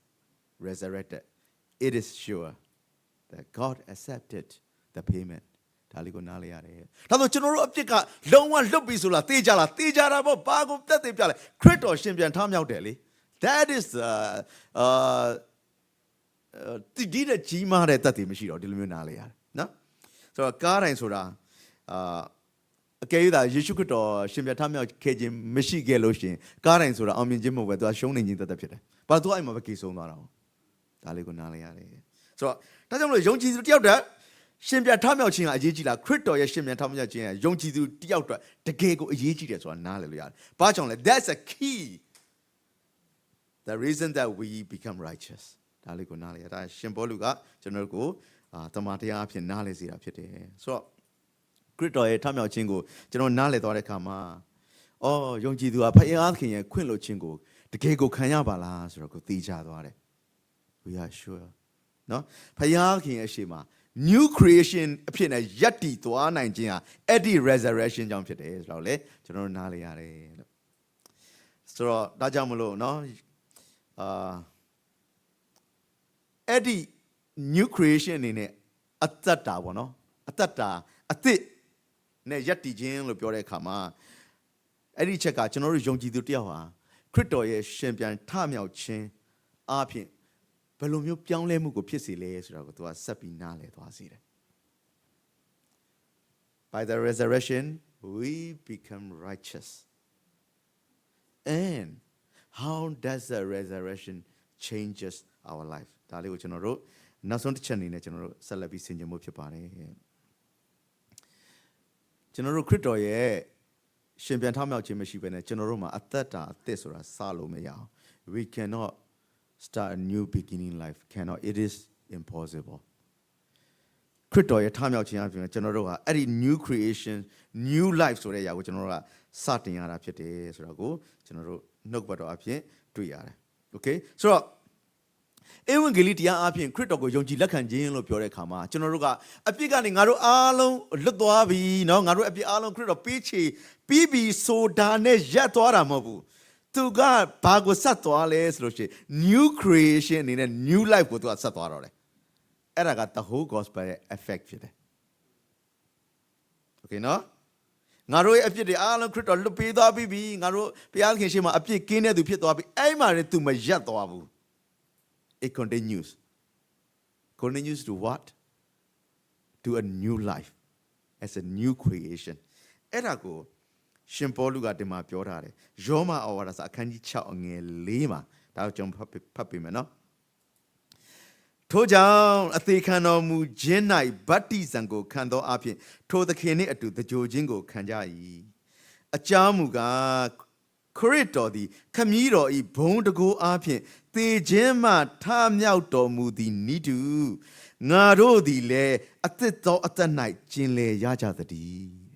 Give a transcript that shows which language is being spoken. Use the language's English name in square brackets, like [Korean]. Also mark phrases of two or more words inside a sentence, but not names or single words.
[English] resurrected it is sure that God accepted the payment [Burmese] ဒါလေးကိုနားလဲရတယ်ဒါဆိုကျွန်တော်တို့အပြစ်ကလုံးဝလွတ်ပြီဆိုလားတေးကြလားတေးကြတာပေါ့ဘာကိုတက်သေးပြလဲခရစ်တော်ရှင်ပြန်ထမြောက်တယ်လေ [English] that is [Burmese] ဒီတဲ့ကြီးမားတဲ့တက်သေးမရှိတော့ဒီလိုမျိုးနားလဲရတယ်နော်ဆိုတော့ကားတိုင်းဆိုတာအကယ်၍သာယေရှုခရစ်တော်ရှင်ပြန်ထမြောက်ခဲ့ခြင်းမရှိခဲ့လို့ရှိရင်ကားတိုင်းဆိုတာအောင်မြင်ခြင်းမဟုတ်ပဲသူကရှုံးနေခြင်းတက်ဖြစ်တယ်ဘာသူအဲ့မှာပဲကေဆုံး သွားတာ哦ဒါလေးကိုနားလဲရတယ်ဆိုတော့ဒါကြောင့်မလို့ယုံကြည်သူတယောက်တည်းရှင်ပြန်ထမြောက်ခြင်းကအရေးကြီးလားခရစ်တော်ရဲ့ရှင်ပြန်ထမြောက်ခြင်းကယုံကြည်သူတယောက်တည်းတကယ်ကိုအ ရေးကြီးတယ်ဆိုတာနားလည်လို့ရတယ်ဘာကြောင့်လဲ [English] that's a key the reason that we become righteous [Burmese] ဒါလေးကိုနားလည်ရဒါရှင်ပေါလုကကျွန်တော်တို့ ကိုတမန်တရားအဖြစ်နားလည်စေတာဖြစ်တယ်ဆိုတော့ခရစ်တော်ရဲ့ထမြောက်ခြင်းကိုကျွန်တော်နားလည်သွားတဲ့အခါမှာအော်ယုံကြည်သူကဖခင်သခင်ရဲ့ခွင့်လွှတ်ခြင်းကိုတကယ်ကိုခံရပါလားဆိုတော့ကိုသိကြသွားတယ် [English] we are sure [Burmese] နော်ဖခင်သခင်ရဲ့ရှေ့မှာ [English] new creation [Burmese] အဖြစ်နဲ့ယက်တည်သွားနိုင်ခြင်းဟာအဲ့ဒီ resurrection ကြောင့်ဖြစ်တယ်ဆိုတော့လေကျွန်တော်တို့နားလည်ရတယ်လို့ဆိုတော့ဒါကြောင့်မလို့နော် အဲ့ဒီ [English] new creation [Burmese] အနေနဲ့အသက်တာပေါ့နော်အသက်တာအသစ်နဲ့ယက်တည်ခြင်းလို့ပြောတဲ့အခါမှာအဲ့ဒီချက်ကကျွန်တော်တို့ယုံကြည်သူတယောက်ဟာခရစ်တော်ရဲ့ရှင်ပြန်ထမြောက်ခြင်းအပြင်ဘယ်လိုမျိုးပြောင်းလဲမှုကိုဖြစ်စေလဲဆိုတော့ကိုသူကဆက်ပြီးနားလည်သွားစေတယ် [English] By the resurrection we become righteous and how does the resurrection changes our life [Burmese] ဒါလေးကိုကျွန်တော်တို့နောက်ဆုံးတစ်ချက်အနေနဲ့ကျွန်တော်တို့ဆက်လက်ပြီးဆင်ခြင်မှုဖြစ်ပါတယ်ကျွန်တော်တို့ခရစ်တော်ရဲ့ရှင်ပြန်ထမြောက်ခြင်းမရှိဘဲနဲ့ကျွန်တော်တို့မှာအသက်တာအသစ်ဆိုတာစလို့မရအောင် [English] we cannot start a new beginning life cannot it is impossible [Burmese] ခရစ်တော်ရဲ့ထမြောက်ခြင်းအပြင်ကျွန်တော်တို့ကအဲ့ဒီ [English] new creation new life [Burmese] ဆိုတဲ့အရာကိုကျွန်တော်တို့ကစတင်ရတာဖြစ်တယ်ဆိုတော့ကိုကျွန် တော်တို့နှုတ်ဘတ်တော်အဖြစ်တွေ့ရတယ် okay ဆိုတော့ဧဝံဂေလိတရားအပြင်ခရစ်တော်ကိုယုံကြည်လက်ခံခြင်းလို့ပြောတဲ့အခါမှာကျွန်တော်တို့ကအပြစ်ကနေငါတို့အားလုံးလွတ်သွားပြီเนาะငါတို့အပြစ်အားလုံးခရစ်တော်ပေးချေပြီးပြီဆိုတာနဲ့ရပ်သွားတာမဟုတ်ဘူးသူကဘာကိုဆက်သွားလဲဆိုလို့ရှိရင် [English] new creation [Burmese] အနေနဲ့ [English] new life [Burmese] ကိုသူကဆက်သွားတော့တယ်အဲ့ဒါက [English] the whole gospel [Burmese] ရဲ့ effect ဖြစ်တယ် okay เนาะငါတို့ရဲ့အပြစ်တွေအားလုံးခရစ်တော်လွတ်ပေးသွားပြီငါတို့ဘုရားခင်ရှေ့မှာအပြစ်ကင်းတဲ့သူဖြစ်သွားပြီအဲ့မှာလည်းသူမရပ်သွားဘူး [English] It continues to what? To a new life as a new creation. [Burmese] အဲ့ဒါကိုရှင်ပေါလုကဒီမှာပြောထားတယ်။ယောမဩဝါဒစာအခန်းကြီး6အငယ်4မှာဒါကိုကျွန်တော် ဖတ်ပေးမယ်နော်။ထို့ကြောင့်အသေးခံတော်မူခြင်း၌ဗတ္တိဇံကိုခံသောအဖြစ်ထိုသခင်နှင့်အတူတကြိုခြင်းကိုခံကြ၏။အကြောင်းမူကားခရစ်တော်သည်ခမည်းတော်ဤဘုံတကူအားဖြင့်သေခြင်းမှထမြောက်တော်မူသည်နိတုငါတို့သည်လည်းအသက်သောအသက်၌ကျင်လည်ရကြသတည်း